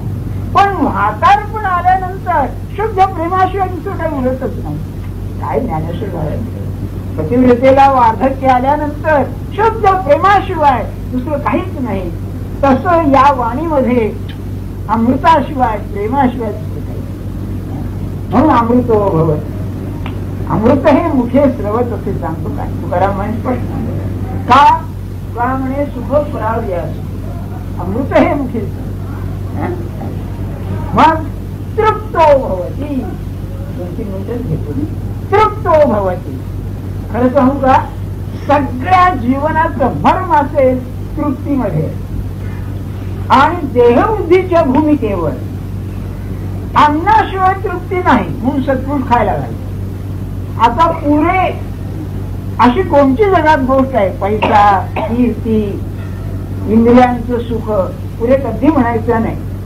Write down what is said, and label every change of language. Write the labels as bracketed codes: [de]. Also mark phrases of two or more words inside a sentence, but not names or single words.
[mr] पण म्हातारपण आल्यानंतर शुद्ध प्रेमाशिवाय दुसरं काही उरतच नाही. काय ज्ञानेश्वर झालं. पतिव्रतेला वार्धक्य आल्यानंतर शुद्ध प्रेमाशिवाय दुसरं काहीच नाही. तसं या वाणीमध्ये अमृताशिवाय, प्रेमाशिवाय दुसरं काही. [sa] म्हणून अमृतो भवति. [mr] अमृत हे मुखे स्रवत असे सांगतो. काय तुकाराम म्हणे स्पष्ट. का तुकाराम म्हणे, सुख पराव्यास. अमृत हे मुखे. मग [sa] तृप्तो भवति. [mr] 2-3 मिनिटच घेतो. [sa] तृप्तो भवति. [mr] खरं सांगू का, सगळ्या जीवनाचं भरम असेल तृप्तीमध्ये आणि देहबुद्धीच्या भूमिकेवर. अन्नाशिवाय तृप्ती नाही, म्हणून सत्पुरुष खायला लागले. आता पुरे अशी कोणती जगात गोष्ट आहे, पैसा, कीर्ती, इंद्रियांचं सुख पुरे कधी म्हणायचं नाही.